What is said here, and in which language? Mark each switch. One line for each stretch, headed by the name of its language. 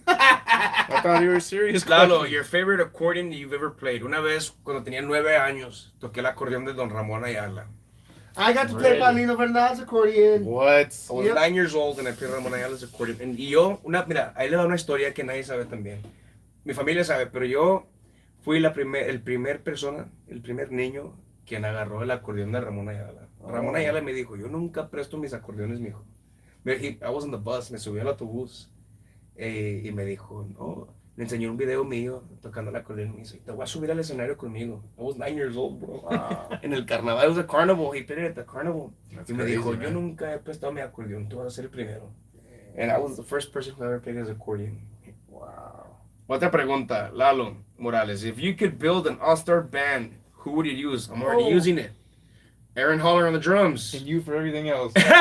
English: I thought you were serious. Lalo, your favorite accordion you've ever played.
Spanish: Una vez, cuando tenía 9 años, toqué el acordeón de Don Ramón Ayala.
English: I got to play Paulino Bernal's accordion. What? I was 9 years old and I played Ramón Ayala's accordion.
Spanish: Y yo, mira, ahí le da una historia que nadie sabe también. Mi familia sabe, pero yo fui el primer niño quien agarró el acordeón de Ramón Ayala. Ramón Ayala me dijo, yo nunca presto mis acordeones, mijo.
English: I was on the bus,
Spanish: me subí al autobús y me dijo, no, le enseñó un video mío tocando la acordeón. Me dice, te voy a subir al escenario conmigo.
English: I was 9 years old, bro. Wow.
Spanish: En el carnaval,
English: it was a carnival. He played it at the carnival. That's
Spanish: y me
English: crazy,
Spanish: dijo,
English: man.
Spanish: yo nunca he prestado mi acordeón, tú vas a ser el primero.
English: And I was the first person who ever played his accordion. Wow.
Spanish: Otra pregunta, Lalo Morales.
English: If you could build an all-star band, who would you use? I'm already using it. Aaron Holler on the drums. And you for everything else.